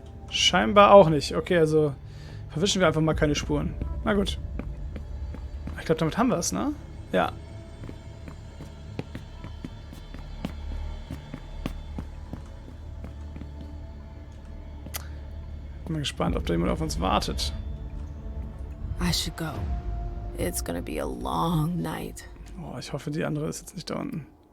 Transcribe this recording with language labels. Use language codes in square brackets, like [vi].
[de] Scheinbar auch nicht. Okay, also verwischen wir einfach mal keine Spuren. Na gut. Ich glaube, damit haben wir es, ne? Ja. Bin mal gespannt, ob da jemand auf uns wartet. [en] I should go. It's gonna be a long night. [de] Oh, ich hoffe, die andere ist jetzt nicht da unten.